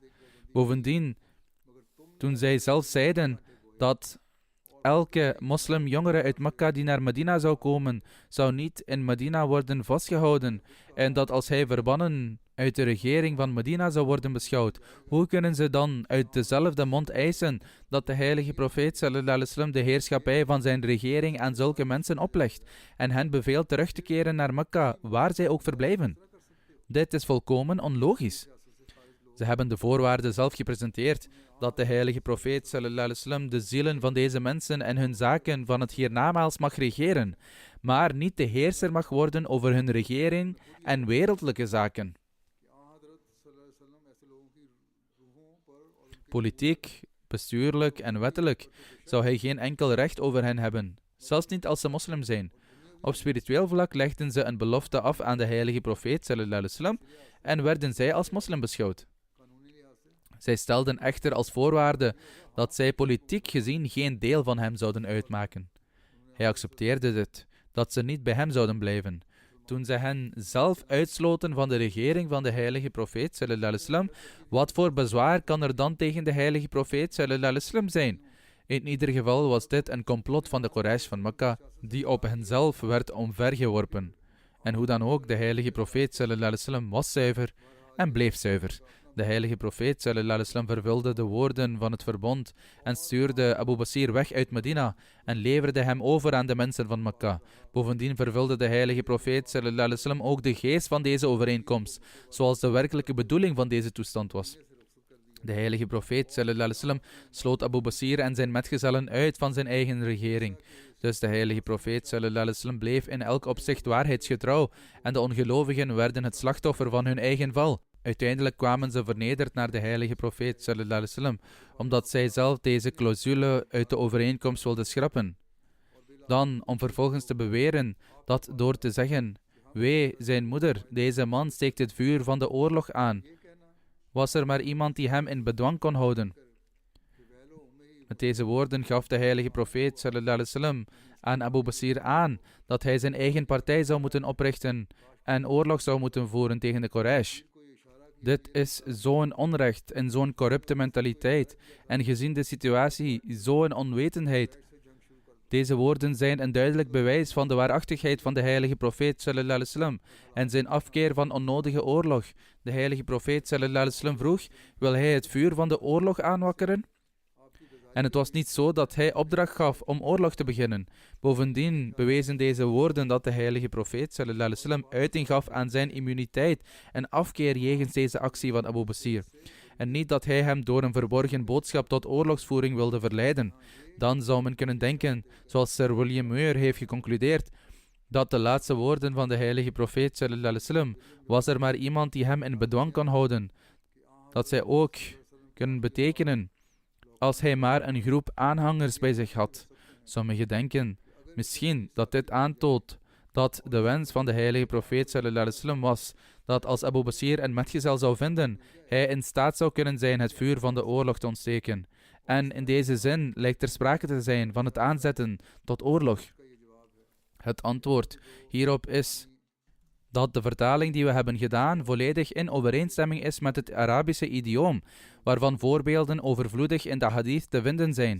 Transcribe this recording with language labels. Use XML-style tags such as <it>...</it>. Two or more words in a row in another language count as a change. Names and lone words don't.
<nl>Bovendien, toen zij zelf zeiden dat elke moslimjongere uit Mekka die naar Medina zou komen, zou niet in Medina worden vastgehouden en dat als hij verbannen uit de regering van Medina zou worden beschouwd, hoe kunnen ze dan uit dezelfde mond eisen dat de heilige profeet</nl> <ar>صلى الله عليه وسلم</ar> <nl>de heerschappij van zijn regering aan zulke mensen oplegt en hen beveelt terug te keren naar Mekka, waar zij ook verblijven? Dit is volkomen onlogisch. Ze hebben de voorwaarden zelf gepresenteerd dat de heilige profeet</nl> <ar>صلى الله عليه وسلم</ar> <nl>de zielen van deze mensen en hun zaken van het hiernamaals mag regeren, maar niet de heerser mag worden over hun regering en wereldlijke zaken. Politiek, bestuurlijk en wettelijk zou hij geen enkel recht over hen hebben, zelfs niet als ze moslim zijn. Op spiritueel vlak legden ze een belofte af aan de heilige profeet</nl> <ar>صلى الله عليه وسلم</ar> <nl>en werden zij als moslim beschouwd. Zij stelden echter als voorwaarde dat zij politiek gezien geen deel van hem zouden uitmaken. Hij accepteerde dit, dat ze niet bij hem zouden blijven. Toen ze hen zelf uitsloten van de regering van de heilige profeet</nl> <ar>صلى الله عليه وسلم,</ar> <nl>wat voor bezwaar kan er dan tegen de heilige profeet</nl> <ar>صلى الله عليه وسلم</ar> <nl>zijn? In ieder geval was dit een complot van de Quraysh van Mekka, die op henzelf werd omvergeworpen. En hoe dan ook, de heilige profeet</nl> <ar>صلى الله عليه وسلم</ar> <nl>was zuiver en bleef zuiver. De heilige profeet</nl> <ar>صلى الله عليه وسلم</ar> <nl>vervulde de woorden van het verbond en stuurde Abu Basir weg uit Medina en leverde hem over aan de mensen van Mekka. Bovendien vervulde de heilige profeet</nl> <ar>صلى الله عليه وسلم</ar> <nl>ook de geest van deze overeenkomst, zoals de werkelijke bedoeling van deze toestand was. De heilige profeet</nl> <ar>صلى الله عليه وسلم</ar> <nl>sloot Abu Basir en zijn metgezellen uit van zijn eigen regering. Dus de heilige profeet</nl> <ar>صلى الله عليه وسلم</ar> <nl>bleef in elk opzicht waarheidsgetrouw en de ongelovigen werden het slachtoffer van hun eigen val. Uiteindelijk kwamen ze vernederd naar de heilige profeet</nl> <ar>صلى الله عليه وسلم,</ar> <nl>omdat zij zelf deze clausule uit de overeenkomst wilden schrappen. Dan, om vervolgens te beweren dat door te zeggen, wee zijn moeder, deze man steekt het vuur van de oorlog aan, was er maar iemand die hem in bedwang kon houden. Met deze woorden gaf de heilige profeet</nl> <ar>صلى الله عليه وسلم</ar> <nl>aan Abu Basir aan dat hij zijn eigen partij zou moeten oprichten en oorlog zou moeten voeren tegen de Quraysh. Dit is zo'n onrecht en zo'n corrupte mentaliteit en gezien de situatie zo'n onwetendheid. Deze woorden zijn een duidelijk bewijs van de waarachtigheid van de heilige profeet</nl> <ar>صلى الله عليه وسلم</ar> <nl>en zijn afkeer van onnodige oorlog. De heilige profeet</nl> <ar>صلى الله عليه وسلم</ar> <nl>vroeg, wil hij het vuur van de oorlog aanwakkeren? En het was niet zo dat hij opdracht gaf om oorlog te beginnen. Bovendien bewezen deze woorden dat de heilige profeet</nl> <ar>صلى الله عليه وسلم</ar> <nl>uiting gaf aan zijn immuniteit en afkeer jegens deze actie van Abu Basir. En niet dat hij hem door een verborgen boodschap tot oorlogsvoering wilde verleiden. Dan zou men kunnen denken, zoals Sir William Muir heeft geconcludeerd, dat de laatste woorden van de heilige profeet</nl> <ar>صلى الله عليه وسلم</ar> <nl>was er maar iemand die hem in bedwang kan houden. Dat zij ook kunnen betekenen als hij maar een groep aanhangers bij zich had. Sommigen denken misschien dat dit aantoont dat de wens van de heilige profeet</nl> <ar>صلى الله عليه وسلم</ar> <nl>was dat als Abu Basir een metgezel zou vinden, hij in staat zou kunnen zijn het vuur van de oorlog te ontsteken. En in deze zin lijkt er sprake te zijn van het aanzetten tot oorlog. Het antwoord hierop is dat de vertaling die we hebben gedaan volledig in overeenstemming is met het Arabische idioom, waarvan voorbeelden overvloedig in de hadith te vinden zijn.</nl>